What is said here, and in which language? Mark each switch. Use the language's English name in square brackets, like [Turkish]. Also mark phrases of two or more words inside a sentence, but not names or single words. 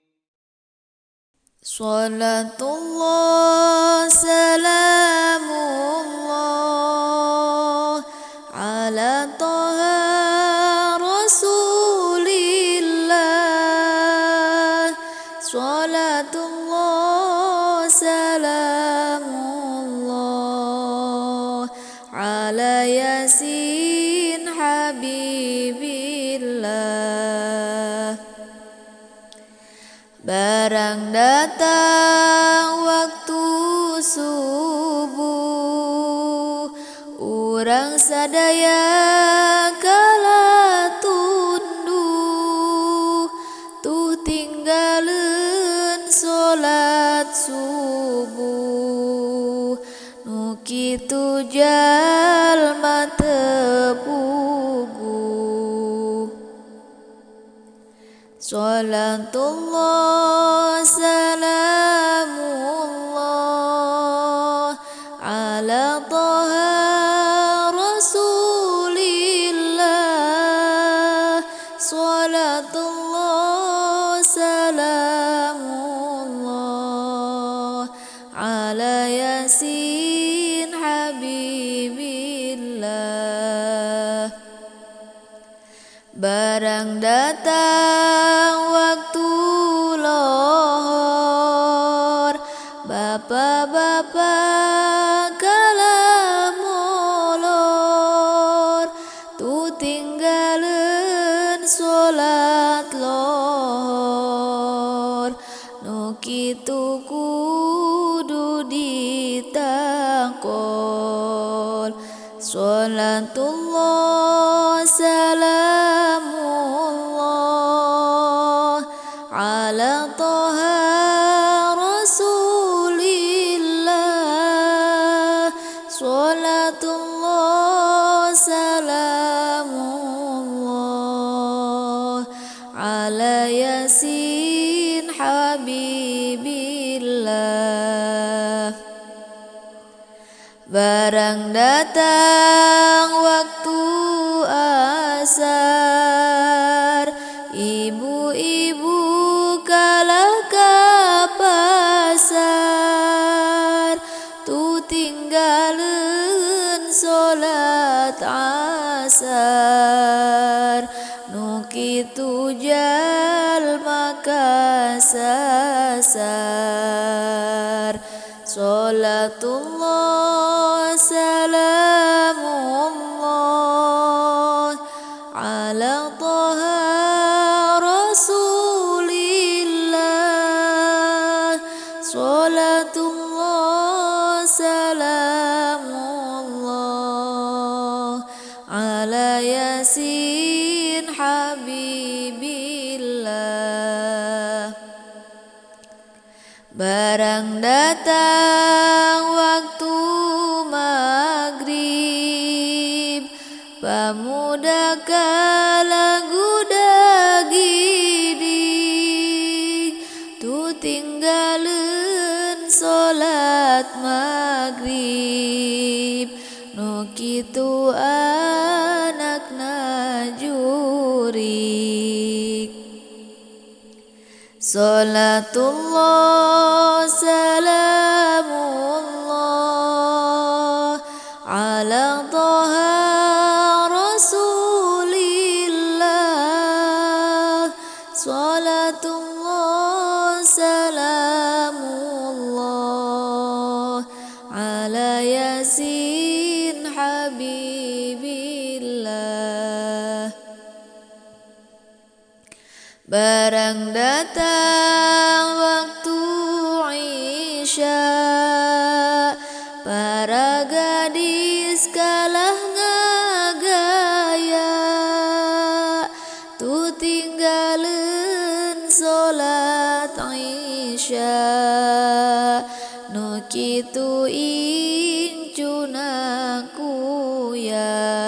[Arabic] صلاة الله سلام الله على طه رسول الله. صلاة الله سلام الله على ياسين حبيب الله. [Sundanese] Barang datang waktu subuh, urang sadaya kala tunduh, tuh tinggaleun solat subuh, nu kitu jalma teu puguh. [Arabic] صلاة الله سلام الله على طه رسول الله. صلاة الله سلام الله على ياسين حبيب الله. [Sundanese] Barang datang waktu lohor, bapak-bapak kala molor, tu tinggaleun solat lohor, nu kitu kudu ditangkol. [Arabic] صلاة الله سلام الله على طه رسول الله. صلاة الله سلام الله على ياسين حبيب الله. [Sundanese] Barang datang waktu asar, ibu-ibu kalah ka pasar, tu tinggaleun solat asar, nu kitu jalma kasasar. [Arabic] صلاة الله سلام الله على طه رسول الله. صلاة الله سلام الله على ياسين حبيب الله. [Sundanese] Barang datang waktu maghrib, pamuda kalagu dagidig, tu tinggaleun solat maghrib, nu kitu anakna jurig. [Arabic] صلاة الله سلام الله على طه رسول الله. صلاة الله سلام الله على ياسين حبيب الله. [Sundanese] Barang datang waktu isya, para gadis kalah ngagaya, tu tinggaleun solat isya, nu kitu incuna kuya.